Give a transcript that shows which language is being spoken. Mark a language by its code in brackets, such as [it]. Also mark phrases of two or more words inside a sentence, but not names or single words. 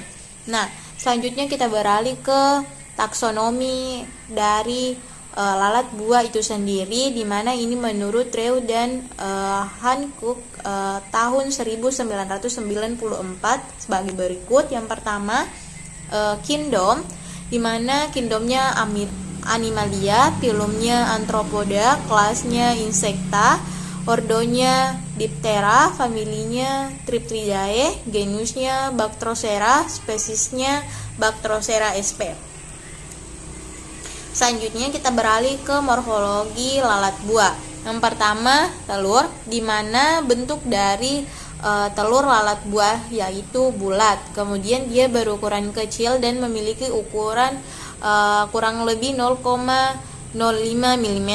[id] Nah, selanjutnya kita beralih ke taksonomi dari lalat buah itu sendiri, di mana ini menurut Reu dan Hancock tahun 1994 sebagai berikut. Yang pertama, kingdom, di mana kingdomnya Animalia, filumnya Arthropoda, kelasnya Insecta, ordonya Diptera, familinya Triptridae, genusnya Bactrocera, spesiesnya Bactrocera sp. Selanjutnya kita beralih ke morfologi lalat buah. Yang pertama, telur, di mana bentuk dari telur lalat buah yaitu bulat. Kemudian dia berukuran kecil dan memiliki ukuran kurang lebih 0,05 mm.